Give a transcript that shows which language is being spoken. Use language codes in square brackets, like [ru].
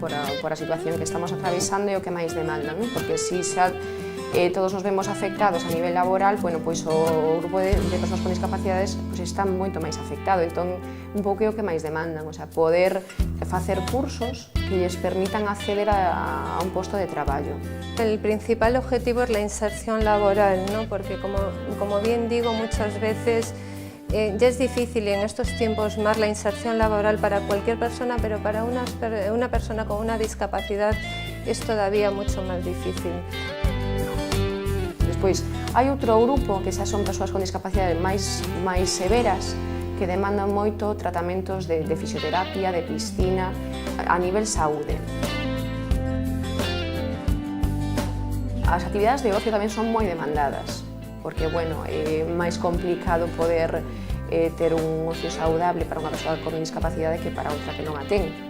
[gl] Por a situación que estamos atravesando é o que máis demandan, non? Porque se todos nos vemos afectados a nivel laboral, bueno, pois o grupo de persoas con discapacidades pois está moito máis afectado, entón un pouco é o que máis demandan, o sea, poder facer cursos que lles permitan acceder a un posto de traballo. [es] El principal objetivo es la inserción laboral, ¿no? Porque como bien digo muchas veces, ya es difícil y en estos tiempos más la inserción laboral para cualquier persona, pero para una persona con una discapacidad es todavía mucho más difícil. [gl] Despois, hai outro grupo que xa son persoas con discapacidade máis severas que demandan moito tratamentos de fisioterapia, de piscina, a nivel saúde. As actividades de ocio tamén son moi demandadas, porque, bueno, é máis complicado poder ter un ocio saudable para unha persoa con discapacidade que para outra que non a ten.